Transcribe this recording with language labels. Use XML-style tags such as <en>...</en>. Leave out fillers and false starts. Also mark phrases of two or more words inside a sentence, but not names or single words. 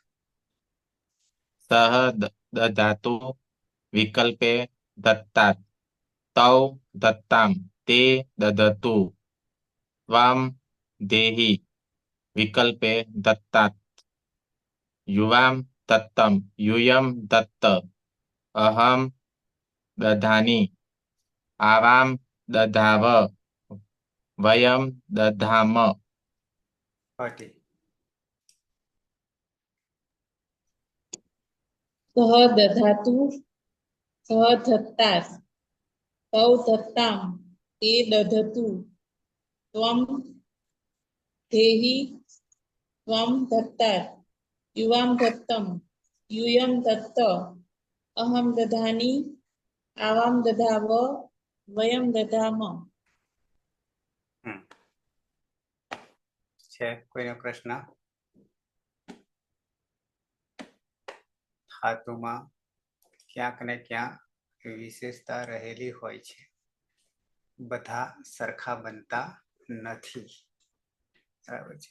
<sa>सह दधातु विकल्पे दत्तात् तौ दत्तां ते ददतु त्वं देहि विकल्पे दत्तात् युवां दत्तं यूयं दत्त अहं दधानि आवां दधाव वयं दधाम.</sa> <gu>पाटी</gu> <sa>सह दधातु सह दत्तात् तौ दत्ताम ते दधतु त्वम देहि त्वम दत्तात् युवां दत्तम यूयं दत्त अहं दधानि आवां दधाव वयं दधाम.</sa> <gu>છે કોઈનો પ્રશ્ન? ધાતુમાં ક્યાંક ને ક્યાંક વિશેષતા રહેલી હોય છે, બધા સરખા બનતા નથી, બરાબર છે.</gu>